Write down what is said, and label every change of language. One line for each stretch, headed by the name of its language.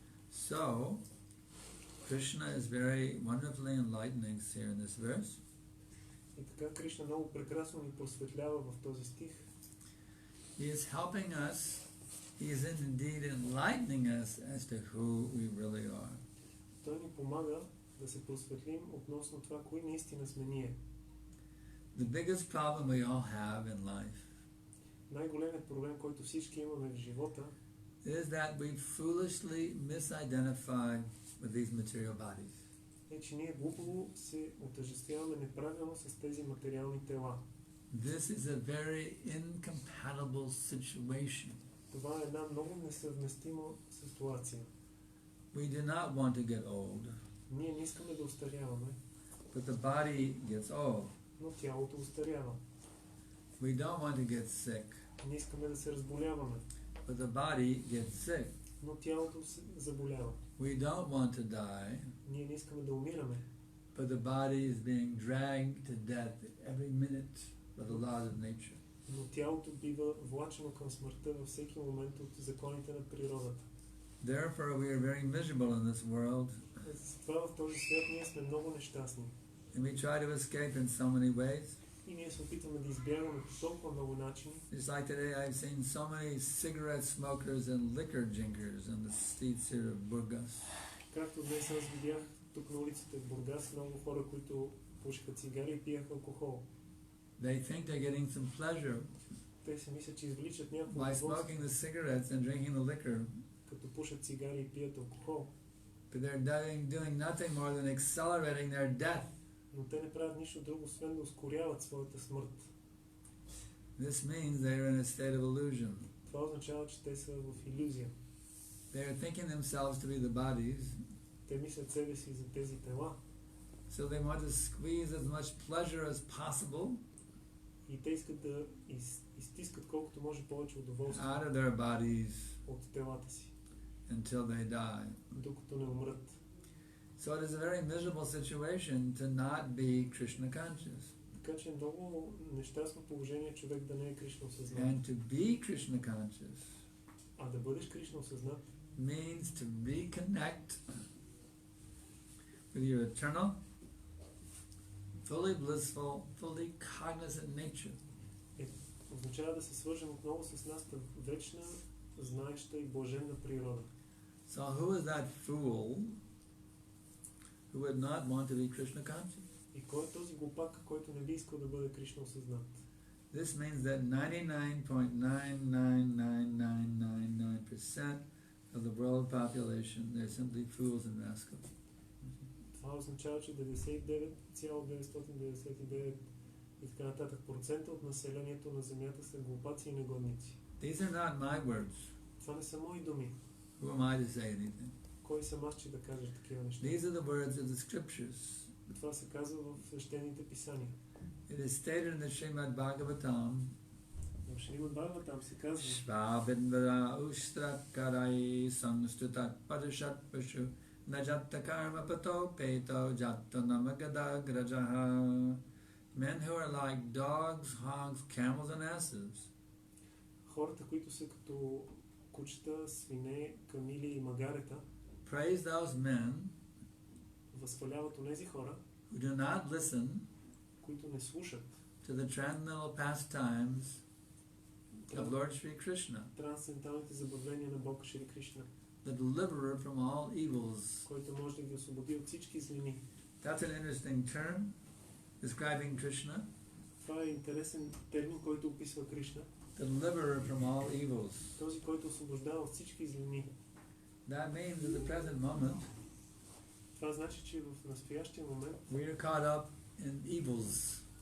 English: So, Krishna is very wonderfully enlightening here in this verse.
Bulgarian: И така Кришна много прекрасно ни просветлява в този стих.
English: He is helping us, he is indeed enlightening us as to who we really are.
Bulgarian: Той ни помага да се просветлим относно това, кои наистина сме ние.
English: The biggest problem we all have in life
Bulgarian: Най-големият проблем, който всички имаме в живота,
English: is that we foolishly misidentify with these material bodies.
Bulgarian: е, че ние глупаво се отъждествяваме неправилно с тези материални тела.
English: This is a very incompatible situation.
Bulgarian: Това е една много несъвместима ситуация.
English: We do not want to get old,
Bulgarian: Ние не искаме да устаряваме,
English: but the body gets old.
Bulgarian: но тялото устарява.
English: We don't want to get sick,
Bulgarian: Не искаме да се разболяваме,
English: but the body gets sick.
Bulgarian: но тялото се заболява.
English: We don't want to die,
Bulgarian: Ние не искаме да умираме,
English: but the body is being dragged to death every minute by the laws of nature.
Bulgarian: Но тялото бива влачено към смъртта във всеки момент от законите на природата.
English: Therefore, we are very miserable in this world,
Bulgarian: Затова в този свят ние сме много нещастни.
English: and we try to escape in so many ways.
Bulgarian: И ние се опитваме да избягаме по толкова много начини.
English: Just like today, I've seen so many cigarette smokers and liquor drinkers on the streets here of Burgas.
Bulgarian: Както днес аз видях тук на улицата в Бургас много хора, които пушиха цигари и пиеха алкохол.
English: They think they're getting some pleasure
Bulgarian: Те си мислят, че извличат някакво
English: by smoking the cigarettes and drinking the liquor,
Bulgarian: като пушат цигари и пият алкохол.
English: but they're doing nothing more than accelerating their death.
Bulgarian: Но те не правят нищо друго, освен да ускоряват своята смърт.
English: This means they're in a state of illusion.
Bulgarian: Това означава, че те са в илюзия.
English: They're thinking themselves to be the bodies,
Bulgarian: Те мислят себе си за тези тела.
English: so they want to squeeze as much pleasure as possible
Bulgarian: И те искат да изтискат колкото може повече удоволствие
English: out of their bodies
Bulgarian: от телата си,
English: until they die.
Bulgarian: докато не умрат.
English: So it is a very miserable situation to not be Krishna conscious.
Bulgarian: Така че е много нещастно положение човек да не е Кришна осъзнат.
English: And to be Krishna conscious
Bulgarian: А да бъдеш Кришна осъзнат
English: means to reconnect with your eternal, fully blissful, fully cognizant nature.
Bulgarian: означава да се свържем отново с нашата вечна, знаеща и блаженна природа.
English: So who is that fool who would not want to be Krishna conscious?
Bulgarian: И кой е този глупак, който не би искал да бъде Кришна осъзнат?
English: This means that 99.99999% of the world population, they're simply fools and rascals.
Bulgarian: Това означава, че 99,999 и така нататък процента от населението на Земята са глупаци и негодници.
English: These are not my words.
Bulgarian: Това не са мои думи.
English: Who am I to say anything?
Bulgarian: Кой съм аз, че да кажа такива неща?
English: These are the words of the scriptures.
Bulgarian: Това се казва в свещените писания.
English: It is stated in the Srimad Bhagavatam,
Bulgarian: В Шримад Бхагаватам се казва:
Sanskrit: Shvabindvara ushtratkarai samstutat padashat pashu najatta karma pato peto jatta namagada grajaha.
English: Men who are like dogs, hogs, camels and asses.
Bulgarian: хората, които са като кучета, свине, камили и магарета,
English: Praise those men
Bulgarian: възхваляват онези хора,
English: who do not listen
Bulgarian: които не слушат
English: to the transcendental pastimes of Lord Sri Krishna,
Bulgarian: трансценденталните забавления на Бог Шри Кришна,
English: the deliverer from all evils.
Bulgarian: който може да ги освободи от всички злини.
English: That's an interesting term describing Krishna,
Bulgarian: Това е интересен термин, който описва Кришна,
English: the deliverer from all evils.
Bulgarian: този, който освобождава от всички злини.
English: That means at the present moment
Bulgarian: Това значи, че в настоящия момент
English: we are caught up in evils.